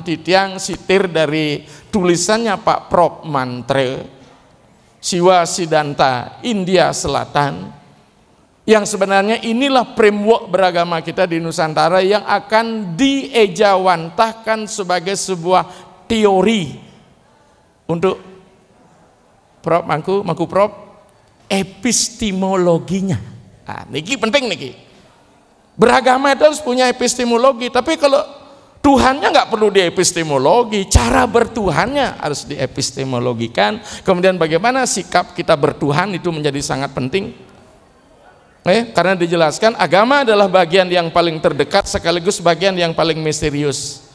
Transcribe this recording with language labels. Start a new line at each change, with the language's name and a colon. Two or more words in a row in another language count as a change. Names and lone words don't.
Indonesian: Titiang sitir dari tulisannya Pak Prof Mantre, Siwa Siddhanta India Selatan, yang sebenarnya inilah framework beragama kita di Nusantara yang akan diejawantahkan sebagai sebuah teori untuk Prof Mangku Prof epistemologinya.
Balinese: Nah, niki penting niki.
Indonesian: Beragama itu harus punya epistemologi, tapi kalau Tuhannya nggak perlu diepistemologi, cara bertuhannya harus diepistemologikan. Kemudian bagaimana sikap kita bertuhan itu menjadi sangat penting. Karena dijelaskan agama adalah bagian yang paling terdekat sekaligus bagian yang paling misterius.